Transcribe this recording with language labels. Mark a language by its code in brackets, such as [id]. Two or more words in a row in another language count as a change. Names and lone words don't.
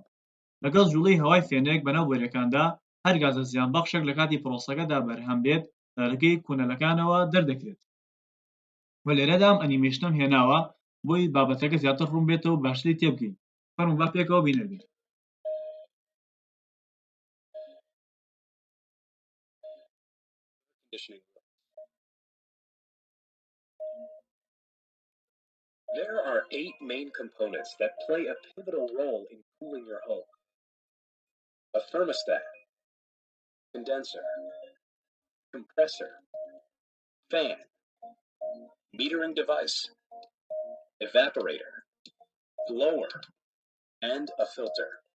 [ckb] لەگەڵ جوڵەی هەوای فێنەیەک بەناو بۆرەکاندا هەر گازە زیانبەخشێک لە کاتی پرۆسەکەدا بەرهەم بێت لە ڕێگەی کۆنەلەکانەوە دەردەکرێت. وە لێرەدا ئەم ئەنیمێشنم هێناوە بۆی بابەتەکە زیاتر ڕوون بێتەوە و باشتری تێبگەین. فەرموو با پێکەوە بینەربین. [en] Conditioning. There are 8 main components that play a pivotal role in cooling your home: a thermostat, condenser, compressor, fan, metering device, evaporator, blower, and a filter.